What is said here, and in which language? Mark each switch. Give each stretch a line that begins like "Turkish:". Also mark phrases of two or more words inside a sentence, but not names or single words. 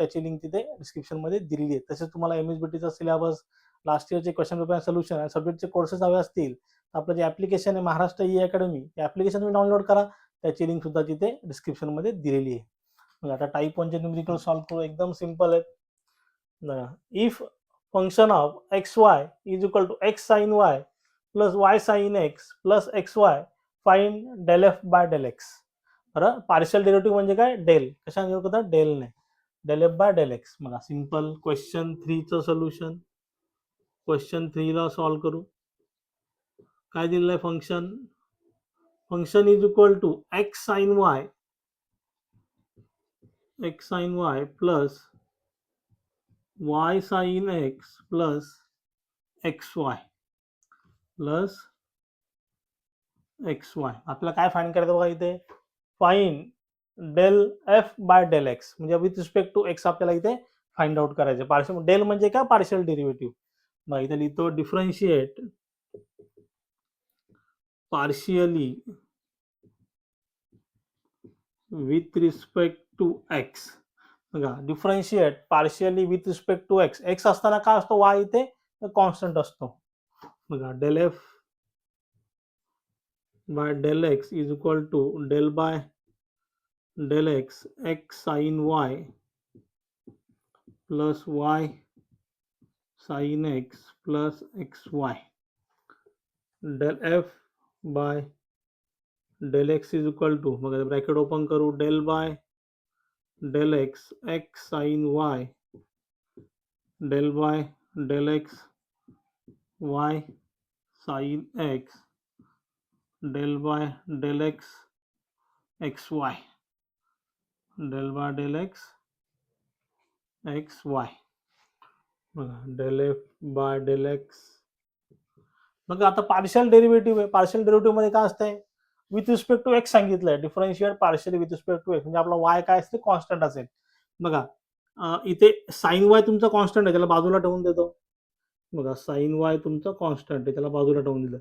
Marathi: त्याची लिंक तिथे डिस्क्रिप्शन मध्ये दिलेली आहे. तसेच तुम्हाला एमएसबीटीचा सिलेबस, लास्ट इयरचे
English: question paper solution
Marathi: आणि सब्जेक्टचे कोर्सेस हवे असतील तर आपलं जे ऍप्लिकेशन आहे महाराष्ट्र ई अकॅडमी ते ऍप्लिकेशन तुम्ही डाउनलोड करा. त्याची लिंक सुद्धा तिथे डिस्क्रिप्शन मध्ये दिलेली आहे. मग आता टाइप 1 चे न्यूमेरिकल सॉल्व्ह करू. एकदम सिंपल आहे.
English: इफ function of xy is equal to x sin y plus y sin x plus xy find del f by del x.
Marathi: बरं
English: partial derivative
Marathi: म्हणजे काय डेल कशाने होतं डेल ने
English: del f by del x.
Marathi: बघा
English: simple question 3
Marathi: चं सोल्युशन क्वेश्चन 3 ला सॉल्व्ह करू. काय दिलेलं आहे
English: function function is equal to x sin y plus y sin x plus xy plus xy.
Marathi: आपल्याला काय फाइंड करायचं बघा इथे
English: find del f by del x
Marathi: म्हणजे
English: with respect to x
Marathi: आपल्याला इथे
English: find out
Marathi: करायचे. पार्शियल डेल म्हणजे काय
English: partial derivative.
Marathi: मग इथे लिहितो
English: differentiate partially with respect to x.
Marathi: बघा
English: differentiate partially with respect to x.
Marathi: एक्स असताना काय असतो वाय इथे कॉन्स्टंट असतो.
English: बघा del f by del x is equal to del by del x x sin y plus y sin x plus xy. del f by del x is equal to बघा bracket open करू del by del x x sin y del by del x y sin x del by del x xy del by del x xy. बघा del f by del x.
Marathi: मग आता
English: partial derivative
Marathi: आहे.
English: partial derivative
Marathi: मध्ये काय असतंय
English: with respect to x
Marathi: सांगितलंय.
English: differentiate partially with respect to x
Marathi: म्हणजे आपला वाय काय असते कॉन्स्टंट असेल. बघा इथे
English: sin y
Marathi: तुमचा कॉन्स्टंट आहे त्याला बाजूला ठेवून देतो. बघा
English: sin y
Marathi: तुमचा कॉन्स्टंट आहे त्याला बाजूला ठेवून दिलं.